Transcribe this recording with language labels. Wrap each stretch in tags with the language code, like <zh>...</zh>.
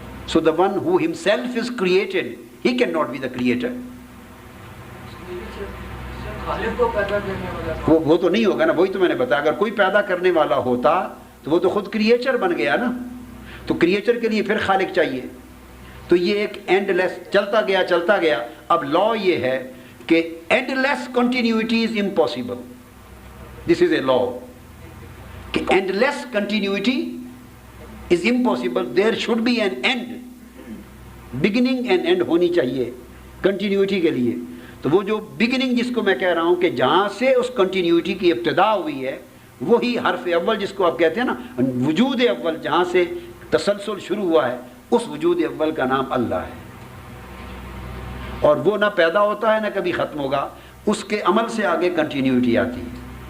<en>So the one who himself is created, he cannot be the creator.</en> <ur>وہ تو نہیں ہوگا نا, وہی تو میں نے بتایا. اگر کوئی پیدا کرنے والا ہوتا تو وہ تو خود کریچر بن گیا نا. تو کریچر کے لیے پھر خالق چاہیے. تو یہ ایک اینڈ لیس چلتا گیا.</ur> <en>اب لا</en> <ur>یہ ہے کہ</ur> <en>Endless continuity is impossible. This is a law کہ endless continuity is impossible. There should be an end, beginning and end</en> <ur>ہونی چاہیے</ur> <en>Continuity کے لیے.</en> <ur>تو وہ جو بگننگ جس کو میں کہہ رہا ہوں کہ جہاں سے اس کنٹینیوٹی کی ابتدا ہوئی ہے, وہی حرف اول جس کو آپ کہتے ہیں نا وجود اول, جہاں سے تسلسل شروع ہوا ہے, اس وجود اول کا نام اللہ ہے. اور وہ نہ پیدا ہوتا ہے نہ کبھی ختم ہوگا, اس کے عمل سے آگے کنٹینیوٹی آتی ہے.</ur>